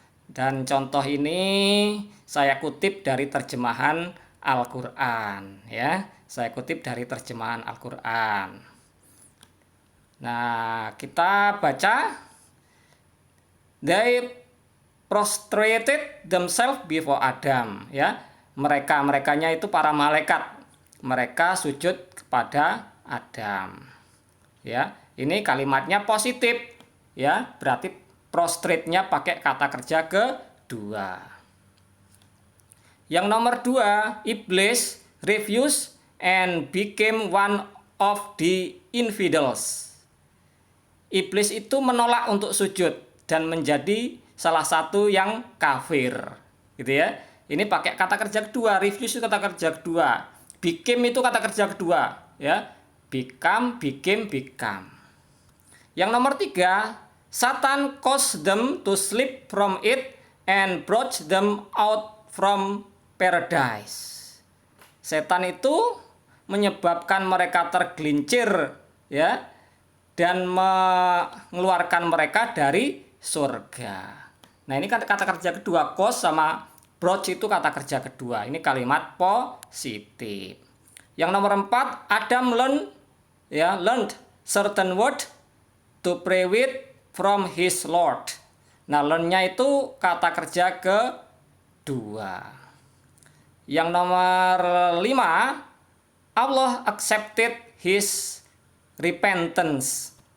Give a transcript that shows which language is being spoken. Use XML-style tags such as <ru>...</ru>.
<id>Dan contoh ini saya kutip dari terjemahan Al-Qur'an ya. Saya kutip dari terjemahan Al-Qur'an. Nah, kita baca.</id> <en>They prostrated themselves before Adam ya.</en> <id>Mereka-merekanya itu para malaikat. Mereka sujud kepada Adam. Ya, ini kalimatnya positif ya. Berarti prostrate-nya pakai kata kerja kedua. Yang nomor 2,</id> <en>Iblis refused and became one of the infidels.</en> <id>Iblis itu menolak untuk sujud dan menjadi salah satu yang kafir. Gitu ya. Ini pakai kata kerja kedua, refuse itu kata kerja kedua. Became itu kata kerja kedua, ya. Become, became. Yang nomor 3,</id> <en>Satan caused them to slip from it and brought them out from paradise.</en> <id>Setan itu menyebabkan mereka tergelincir ya dan mengeluarkan mereka dari surga. Nah, ini kan kata kerja kedua, cause sama brought itu kata kerja kedua. Ini kalimat positif. Yang nomor 4,</id> <en>Adam learned certain word to pray with from his Lord.</en> <id>Nah, learn-nya itu kata kerja kedua. Yang nomor 5,</id> <en>Allah accepted his repentance.</en>